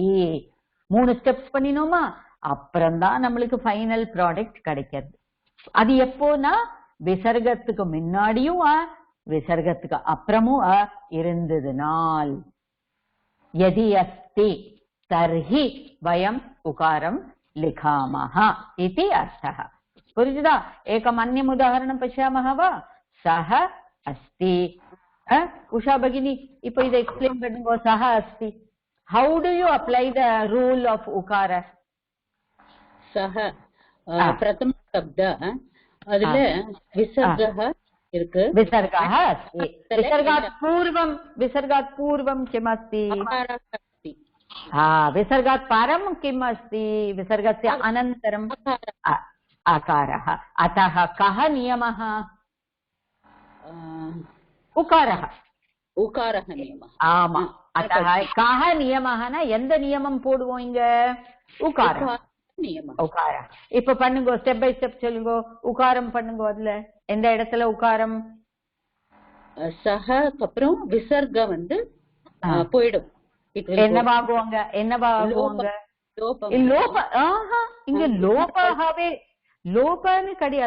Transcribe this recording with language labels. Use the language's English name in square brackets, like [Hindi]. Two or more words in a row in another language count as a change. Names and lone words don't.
[Tamil] 3 ஸ்டெப்ஸ் பண்ணினோமா, அப்புறம்தான் நம்மளுக்கு [English] final product [Tamil] கிடைக்கிறது. அது எப்போனா விசர்கத்துக்கு முன்னாடியும் விசர்கத்துக்கு அப்புறமும் இருந்ததுனால். [Sanskrit] यदि अस्ति तर्हि वयम् उकारम् लिखामः इति अर्थः. [Tamil] புரிஞ்சுதா? [Sanskrit] एकम् अन्यम् उदाहरणम् पश्यामः वा? सः अस्ति. [Tamil] உஷா பகினி இப்போ இதை எக்ஸ்பிளைன் பண்ணுங்க. [Sanskrit] सः अस्ति, [English] how do you apply the rule of ukara? [Sanskrit] सः प्रथम शब्द, [Tamil] அதுல விசர்கः இருக்கு. [Sanskrit] विसर्गः अस्ति। विसर्गात् पूर्वम् किम् अस्ति? विसर्गात् परं किम् अस्ति? विसर्गस्य अनन्तरं अकारः. अतः कः नियमः? उकारः. उकारः नियमः. [Tamil] ஆமா. [Sanskrit] अतः कः नियमः [Tamil] ना எந்த நியமம் போடுவோம் இங்க? உகாரம் நியமம். உகாரம். இப்ப பண்ணுங்க, [English] step by step [Tamil] சொல்லுங்க. உகாரம் பண்ணுங்க. அதுல எந்த இடத்துல உகாரம்? சஹக்கு அப்புறம் விசர்கம் வந்து போயிடும். என்னவாகுவாங்க? இங்க லோபாகவே, லோபன்னு கிடையாது.